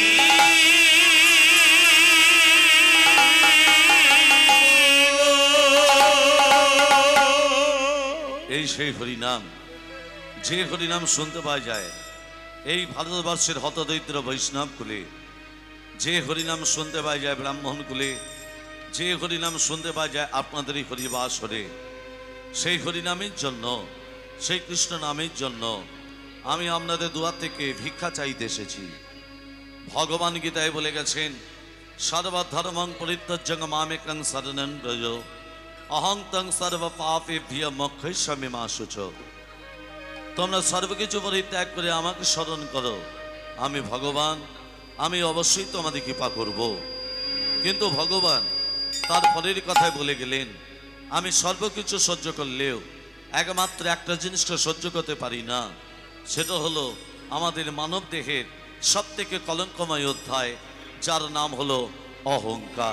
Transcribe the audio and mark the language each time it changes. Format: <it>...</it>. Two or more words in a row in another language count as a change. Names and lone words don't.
<bn>এই সেই হরিনাম, যে হরিনাম শুনতে পাওয়া যায় এই ভারতবর্ষের হতদরিদ্র বৈষ্ণব কুলে, যে হরিনাম শুনতে পাওয়া যায় ব্রাহ্মণ কুলে, যে হরিনাম শুনতে পাওয়া যায় আপনাদের এই হরিবাস হরে, সেই হরিনামের জন্য, সেই কৃষ্ণ নামের জন্য আমি আপনাদের দুয়ার থেকে ভিক্ষা চাইতে এসেছি। ভগবান গীতায় বলে গেছেন,</bn> <sa>সর্বধর্মং পরিত্যজ্য মামেকং শরণং ব্রজ অহং তং সর্ব পাপেভ্যো মোক্ষয়িষ্যামি মা শুচো।</sa> <bn>তোমরা সর্বকিছু পরিত্যাগ করে আমাকে স্মরণ করো, আমি ভগবান, আমি অবশ্যই তোমাদের কৃপা করব। কিন্তু ভগবান তার পরের কথায় বলে গেলেন, আমি সর্বকিছু সহ্য করলেও একমাত্র একটা জিনিসটা সহ্য করতে পারি না, সেটা হলো আমাদের মানব দেহের সব থেকে কলঙ্কময় অধ্যায়, যার নাম হলো অহংকার।</bn>